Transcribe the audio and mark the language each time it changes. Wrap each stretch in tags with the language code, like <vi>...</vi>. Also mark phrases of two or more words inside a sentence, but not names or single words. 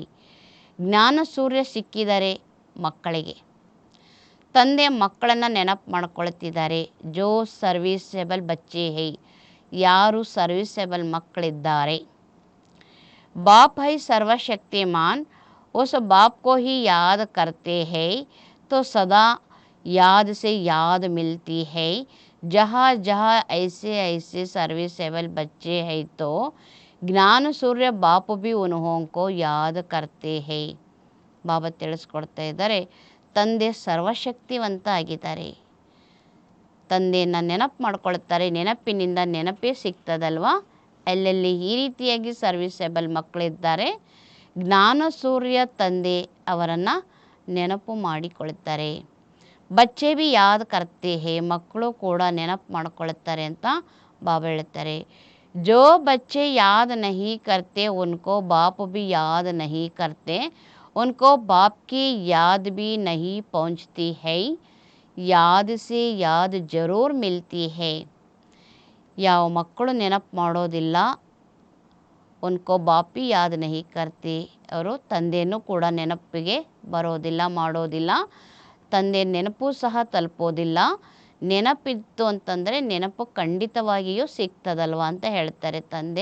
<kn>ಜ್ಞಾನ ಸೂರ್ಯ ಸಿಕ್ಕಿದರೆ ಮಕ್ಕಳಿಗೆ, ತಂದೆ ಮಕ್ಕಳನ್ನು ನೆನಪು ಮಾಡ್ಕೊಳ್ತಿದ್ದಾರೆ.</kn> <hi>जो सर्विसेबल बच्चे है,</hi> <kn>ಯಾರು ಸರ್ವಿಸೇಬಲ್ ಮಕ್ಕಳಿದ್ದಾರೆ.</kn> <hi>बाप है सर्वशक्तिमान, उस बाप को ही याद करते हैं तो सदा याद से याद मिलती है. जहाँ जहाँ ऐसे ऐसे सर्विसेबल बच्चे हैं तो ज्ञान सूर्य बाप भी उनको याद करते है.</hi> <kn>ಬಾಬಾ ತಿಳಿಸ್ಕೊಡ್ತಾ ಇದ್ದಾರೆ, ತಂದೆ ಸರ್ವಶಕ್ತಿವಂತ ಆಗಿದ್ದಾರೆ. ತಂದೆಯನ್ನು ನೆನಪು ಮಾಡ್ಕೊಳ್ತಾರೆ, ನೆನಪಿನಿಂದ ನೆನಪೇ ಸಿಗ್ತದಲ್ವ. ಎಲ್ಲೆಲ್ಲಿ ಈ ರೀತಿಯಾಗಿ ಸರ್ವಿಸೇಬಲ್ ಮಕ್ಕಳಿದ್ದಾರೆ, ಜ್ಞಾನ ಸೂರ್ಯ ತಂದೆ ಅವರನ್ನು ನೆನಪು ಮಾಡಿಕೊಳ್ತಾರೆ.</kn> <hi>बच्चे भी याद करते है,</hi> <kn>ಮಕ್ಕಳು ಕೂಡ ನೆನಪು ಮಾಡ್ಕೊಳ್ತಾರೆ ಅಂತ ಬಾಬಾ ಹೇಳ್ತಾರೆ.</kn> <hi>जो बच्चे याद नहीं करते उनको बाप भी याद नहीं करते, उनको बाप की याद भी नहीं पहुंचती है, याद से याद जरूर मिलती है.</hi> <kn>ಯಾವ ಮಕ್ಕಳು ನೆನಪು ಮಾಡೋದಿಲ್ಲ,</kn> <hi>उनको बापी याद नहीं करती,</hi> <kn>ಅವರು ತಂದೆಯೂ ಕೂಡ ನೆನಪಿಗೆ ಬರೋದಿಲ್ಲ, ಮಾಡೋದಿಲ್ಲ. ತಂದೆ ನೆನಪು ಸಹ ತಲುಪೋದಿಲ್ಲ. ನೆನಪಿತ್ತು ಅಂತಂದರೆ ನೆನಪು ಖಂಡಿತವಾಗಿಯೂ ಸಿಗ್ತದಲ್ವ ಅಂತ ಹೇಳ್ತಾರೆ ತಂದೆ.</kn>